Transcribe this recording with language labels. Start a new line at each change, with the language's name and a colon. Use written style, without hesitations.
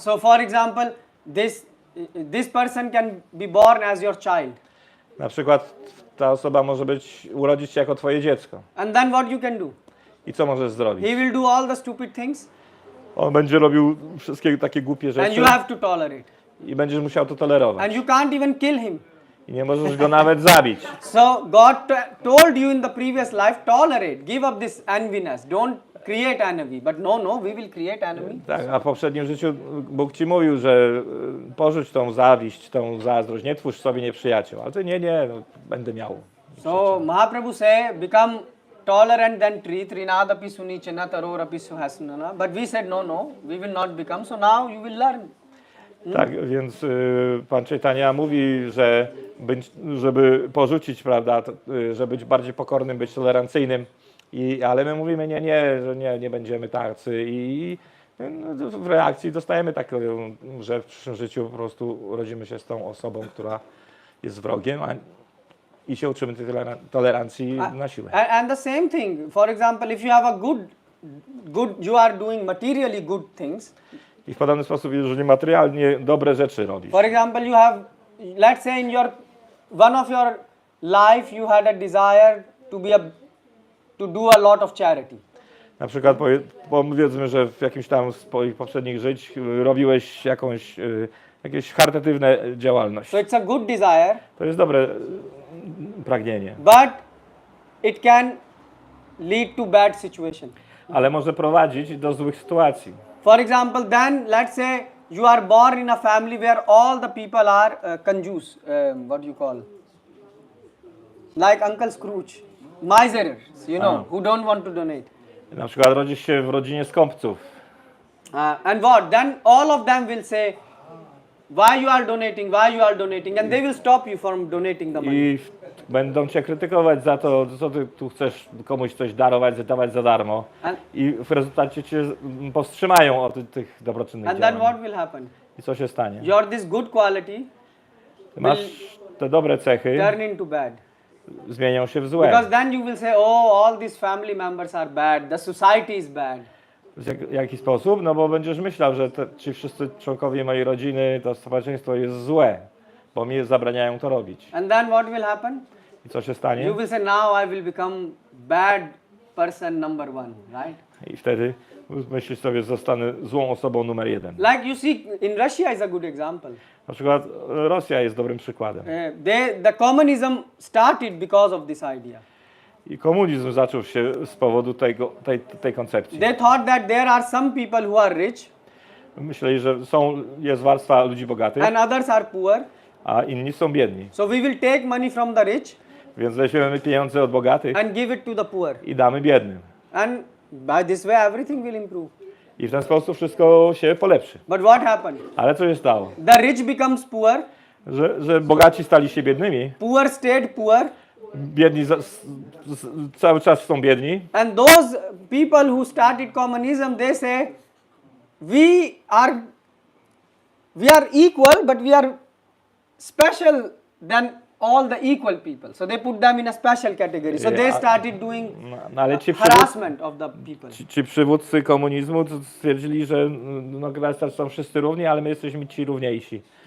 English: So for example, this person can be born as your child.
Polish: Na przykład ta osoba może urodzić się jako twoje dziecko.
English: And then what you can do?
Polish: I co możesz zrobić?
English: He will do all the stupid things
Polish: On będzie robił wszystkie takie głupie
English: and
Polish: rzeczy
English: you have to tolerate.
Polish: i będziesz musiał to tolerować.
English: And you can't even kill him.
Polish: I nie możesz go nawet zabić.
English: So God told you in the previous life, tolerate, give up this enviness, don't create envy. But no, we will create enemy.
Polish: Tak, a w poprzednim życiu Bóg ci mówił, że porzuć tą zawiść, tą zazdrość, nie twórz sobie nieprzyjaciół. Ale ty nie, no, będę miał.
English: So Mahaprabhu say, become tolerant than tree,
Sanskrit: trinadapi sunichana tarorapi suhasunana.
English: But we said no, we will not become. So now you will learn.
Polish: Tak, więc Pan Chaitanya mówi, że żeby porzucić, prawda, żeby być bardziej pokornym, być tolerancyjnym, ale my mówimy że nie będziemy tacy i w reakcji dostajemy taką, że w przyszłym życiu po prostu urodzimy się z tą osobą, która jest wrogiem i się uczymy tej tolerancji na siłę.
English: And the same thing, for example, if you have a good, you are doing materially good things.
Polish: I w podobny sposób, jeżeli materialnie dobre rzeczy robisz.
English: For example, you have, let's say in one of your life you had a desire to do a lot of charity.
Polish: Na przykład powiedzmy, że w jakimś tam z swoich poprzednich żyć robiłeś jakieś charytatywne działalność.
English: So it's a good desire.
Polish: To jest dobre pragnienie.
English: But it can lead to bad situation.
Polish: Ale może prowadzić do złych sytuacji.
English: For example, then let's say you are born in a family where all the people are conjus, what do you call? Like Uncle Scrooge, miserers, you know, who don't want to donate.
Polish: Na przykład rodzisz się w rodzinie skąpców.
English: And what? Then all of them will say, why you are donating, and they will stop you from donating the money.
Polish: I będą cię krytykować za to, co ty tu chcesz komuś coś dawać za darmo. I w rezultacie cię powstrzymają od tych dobroczynnych
English: And
Polish: działań.
English: then what will happen?
Polish: I co się stanie?
English: Your this good quality
Polish: Masz te dobre cechy,
English: turn into bad.
Polish: zmienią się w złe.
English: Because then you will say, oh, all these family members are bad, the society is bad.
Polish: W jaki sposób? No bo będziesz myślał, że ci wszyscy członkowie mojej rodziny, to społeczeństwo jest złe, bo mi zabraniają to robić.
English: And then what will happen?
Polish: I co się stanie?
English: You will say, now I will become bad person number one, right?
Polish: I wtedy myślisz sobie, zostanę złą osobą numer 1.
English: Like you see, in Russia is a good example.
Polish: Na przykład Rosja jest dobrym przykładem.
English: The communism started because of this idea.
Polish: I komunizm zaczął się z powodu tej koncepcji.
English: They thought that there are some people who are rich.
Polish: Myśleli, że jest warstwa ludzi bogatych,
English: And others are poor.
Polish: a inni są biedni.
English: So we will take money from the rich.
Polish: Więc weźmiemy pieniądze od bogatych
English: And give it to the poor.
Polish: I damy biednym.
English: And by this way everything will improve.
Polish: I w ten sposób wszystko się polepszy.
English: But what happened?
Polish: Ale co się stało?
English: The rich becomes poor.
Polish: Że bogaci stali się biednymi.
English: Poor stayed poor.
Polish: Biedni cały czas są biedni.
English: And those people who started communism, they say, we are equal, but we are special than all the equal people. So they put them in a special category. So they started doing harassment of the people.
Polish: Ci przywódcy komunizmu stwierdzili, że są wszyscy równi, ale my jesteśmy ci równiejsi.